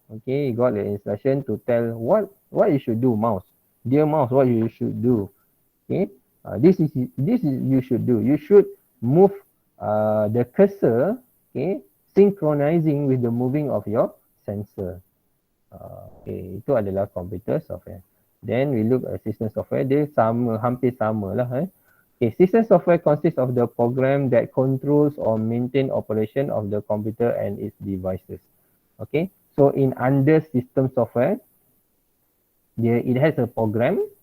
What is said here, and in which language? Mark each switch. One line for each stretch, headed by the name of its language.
English: Okay, you got the instruction to tell what you should do, mouse. Dear mouse, what you should do. Okay. This is you should do. You should move the cursor, okay, synchronizing with the moving of your sensor.
Indonesian: Okay, itu adalah computer software.
English: Then we look at system software.
Indonesian: Dia sama, hampir sama lah.
English: Okay, system software consists of the program that controls or maintain operation of the computer and its devices. Okay, so in under system software, it has a program.